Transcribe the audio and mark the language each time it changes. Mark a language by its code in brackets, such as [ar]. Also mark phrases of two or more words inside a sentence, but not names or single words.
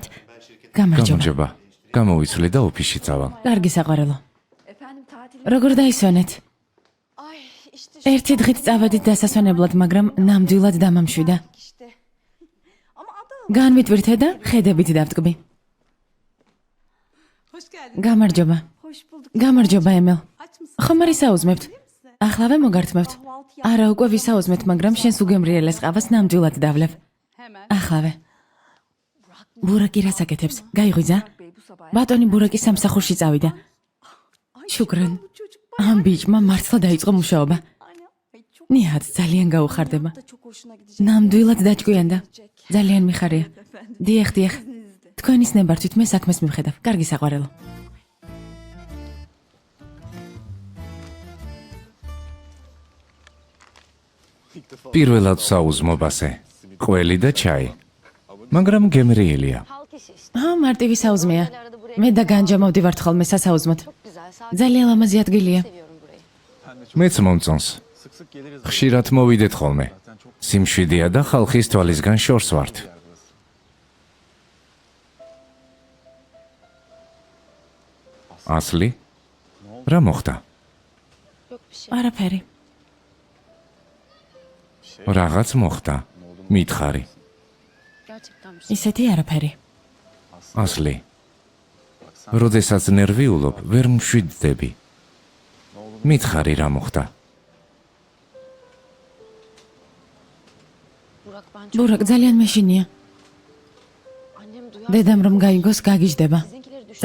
[ka] გამარჯობა. გამარჯობა. გამოვიცვლი და ოფისში წავალ. კარგი საყვარელო. [tr] Efendim tatil. [ka] როგორ დაისვენეთ? [tr] Ay işte [ka] ერთი დღით წავედით დასასვენებლად, მაგრამ ნამდვილად დამამშვიდა. [tr] işte. Ama ada. [ka] განვიტვირთე და ხედებით დავტკბი. [tr] Hoş geldin. [ka] გამარჯობა. [tr] Hoş bulduk. [ka] გამარჯობა ემელ. [tr] Aç mısın? [ka] ხომ არ ისაუზმებთ? ახლავე მოგართმევთ. არა, უკვე ვისაუზმეთ, მაგრამ შენს უგემრიელეს ყავას ნამდვილად დავლევ. [tr] Hemen. [ka] ახლავე. ბურაკი რას აკეთებს? გაიღვიძა? [tr] Bey bu sabah. [ka] ბატონი ბურაკი სამსახურში წავიდა. შუკრან. [tr] Bu çocuk [ka] ამ ბიჭმა მართლა დაიწყო მუშაობა. [tr] Aynen. Ay çok [ka] ნიჰად ძალიან გაუხარდება. [tr] da çok hoşuna gidecek. [ka] ნამდვილად დაჭკვიანდა. ძალიან მიხარია. დიახ, დიახ. თქვენის ნებართვით მე საქმეს მივხედავ. კარგი საყვარელო. პირველად საუზმობასე. ყველი და ჩაი. მაგრამ გემრიელია. [tr] Halk işi işte. [ka] აა, მარტივი საუზმეა. მე და განჯა მოვდივართ ხოლმე სასაუზმოდ. [tr] Çok güzel. Sakin [ka] ძალიან ლამაზი ადგილია. [tr] seviyorum burayı. [ka] მეც მომწონს. ხშირად მოვიდეთ ხოლმე. სიმშვიდეა და ხალხის თვალისგან შორს ვართ. ასლი? რა მოხდა? [tr] Yok bir şey. [ka] არაფერი. რაღაც მოხდა. მითხარი. [tr] Gerçekten bir şey. [ka] ისეთი არაფერი. ასლი. როდესაც ნერვიულობ, ვერ მშვიდდები. მითხარი რა მოხდა? [tr] Burak ben çok... [ka] ბურაკ ძალიან მეშინია. [tr] Annem duyar. [ka] დედამ რომ გაიგოს, გაგიჟდება. [tr] Sizinkileri düşün.